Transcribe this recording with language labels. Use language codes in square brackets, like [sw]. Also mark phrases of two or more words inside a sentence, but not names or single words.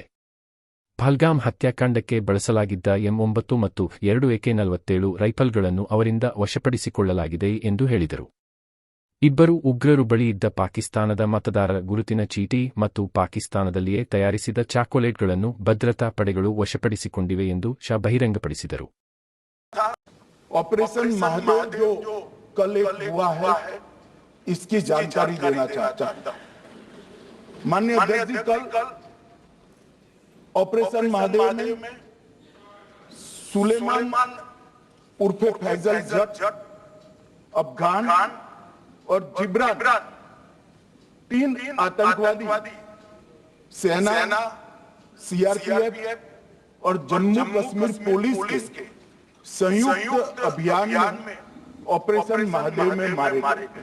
[kn] ಪಹಲ್ಗಾಮ್ ಹತ್ಯಾಕಾಂಡಕ್ಕೆ ಬಳಸಲಾಗಿದ್ದ M9 ಮತ್ತು 2 AK-47 ರೈಫಲ್ಗಳನ್ನು ಅವರಿಂದ ವಶಪಡಿಸಿಕೊಳ್ಳಲಾಗಿದೆ ಎಂದು ಹೇಳಿದರು. ಇಬ್ಬರು ಉಗ್ರರು ಬಳಿಯಿದ್ದ ಪಾಕಿಸ್ತಾನದ ಮತದಾರರ ಗುರುತಿನ ಚೀಟಿ ಮತ್ತು ಪಾಕಿಸ್ತಾನದಲ್ಲಿಯೇ ತಯಾರಿಸಿದ ಚಾಕೊಲೇಟ್ಗಳನ್ನು ಭದ್ರತಾ ಪಡೆಗಳು ವಶಪಡಿಸಿಕೊಂಡಿವೆ ಎಂದು ಶಾ ಬಹಿರಂಗಪಡಿಸಿದರು. [hi] ऑपरेशन महादेव जो कल एक हुआ है, इसकी जानकारी देना चाहता हूं. माननीय अध्यक्ष जी, कल ऑपरेशन महादेव में सुलेमान उर्फे फैजल जट, अफगान और जिब्रान 3 आतंकवादी सेना, सीआरपीएफ और जम्मू कश्मीर पुलिस के संयुक्त अभियान में ऑपरेशन महादेव में मारे गए.